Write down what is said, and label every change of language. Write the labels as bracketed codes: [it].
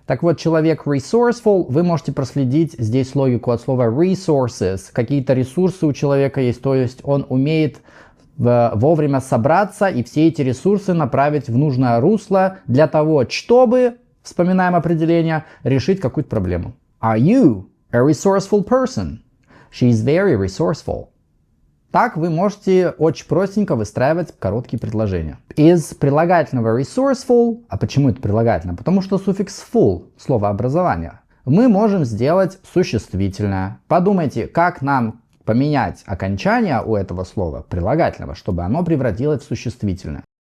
[ru] Так вот, человек resourceful, вы можете проследить здесь логику от слова resources. Какие-то ресурсы у человека есть, то есть он умеет вовремя собраться и все эти ресурсы направить в нужное русло для того, чтобы, вспоминаем определение, решить какую-то проблему. [en] Are you a resourceful person? She's very resourceful. [ru] Так вы можете очень простенько выстраивать короткие предложения. Из прилагательного resourceful, а почему это прилагательное? Потому что суффикс full, словообразование, мы можем сделать существительное. Подумайте, как нам поменять окончание у этого слова, прилагательного, чтобы оно превратилось в существительное.